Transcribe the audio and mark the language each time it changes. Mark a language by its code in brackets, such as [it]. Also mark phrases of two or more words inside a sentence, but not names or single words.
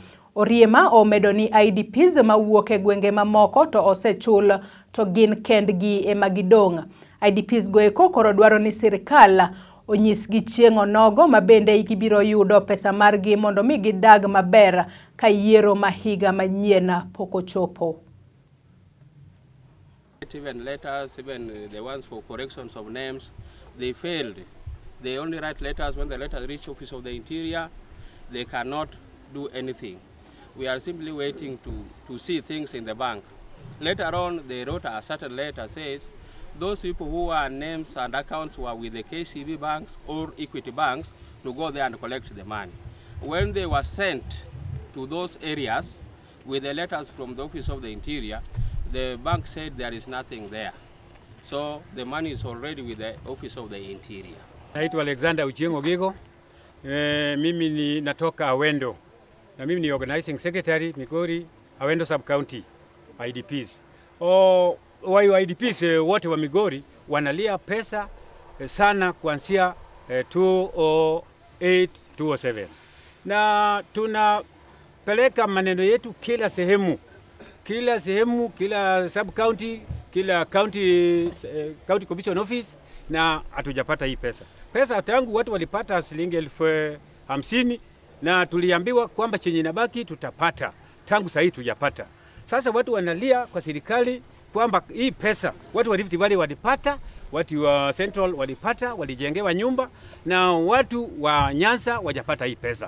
[luo] Oriema omedo ni IDPs mawuok e gwenge mamoko to osechul to gin kendgi ema gidong'. IDPs goeko koro dwaro ni sirikal onyisgi chieng' onogo mabende gibiro yudo pesa margi mondo mi gidag maber ka yiero mahiga manyien pok ochopo. [en] Even letters, even the ones for corrections of names, they failed. They only write letters. When the letters reach Office of the Interior, they cannot do anything. We are simply waiting to see things in the bank. Later on, they wrote a certain letter says, those people who are names and accounts were with the KCB banks or Equity banks to go there and collect the money. When they were sent to those areas with the letters from the Office of the Interior, the bank said there is nothing there. So the money is already with the Office of the Interior. [sw] Naitwa Alexander Uchiengo Gigo. Mimi ni natoka Awendo. Na mimi ni [en] organizing secretary [sw] Migori Awendo [en] sub county IDPs. [sw] IDPs wote wa Migori wanalia pesa sana kuanzia 2008 2007. Na tunapeleka maneno yetu kila sehemu, kila [en] sub county, [sw] kila [en] county commission office, [sw] na hatujapata hii pesa. Pesa tangu watu walipata shilingi 50,000 na tuliambiwa kwamba chenye inabaki tutapata. Tangu sasa hii tujapata. Sasa watu wanalia kwa serikali kwamba hii pesa watu wa Rift Valley walipata, watu wa Central walipata, walijengewa nyumba, na watu wa Nyanza wajapata hii pesa.